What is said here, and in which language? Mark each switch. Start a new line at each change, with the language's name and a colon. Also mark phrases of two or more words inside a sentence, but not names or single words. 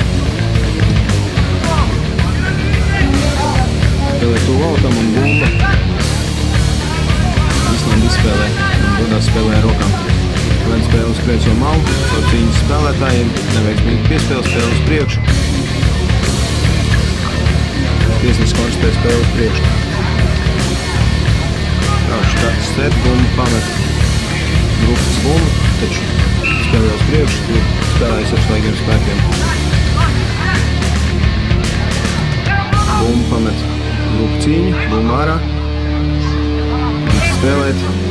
Latvian: Spēlē tuvu autam un bumba. Īslanda izspēlē un dodas spēlē ar rokām. Vien spēle uz kreiso malu, caur cīņas spēlētājiem, neveiksmīgi piespēle, spēle uz priekšu. Tiesnesis konstatē spēle uz priekšu.
English: Crouch, touch, set,
Latvian: bumbu pamet grupas bumbu, taču spēlē uz priekšu, tur spēlējas ar svaigiem spēkiem. Bumbu pamet grupu cīņu, bumbu ārā. Spēlēt.